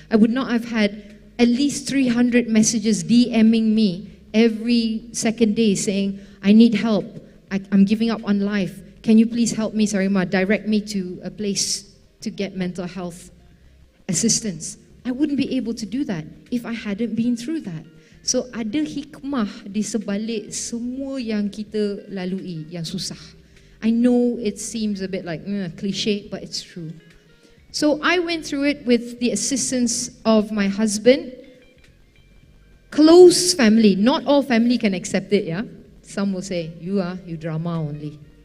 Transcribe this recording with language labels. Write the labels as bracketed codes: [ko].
[en] I would not have had at least 300 messages DMing me every second day saying, I need help. I'm giving up on life. Can you please help me, Sarima, direct me to a place to get mental health assistance? I wouldn't be able to do that if I hadn't been through that. [ms] So ada hikmah di sebalik semua yang kita lalui, yang susah. [en] I know it seems a bit like cliche, but it's true. So I went through it with the assistance of my husband, close family. Not all family can accept it, yeah? Some will say, you drama only.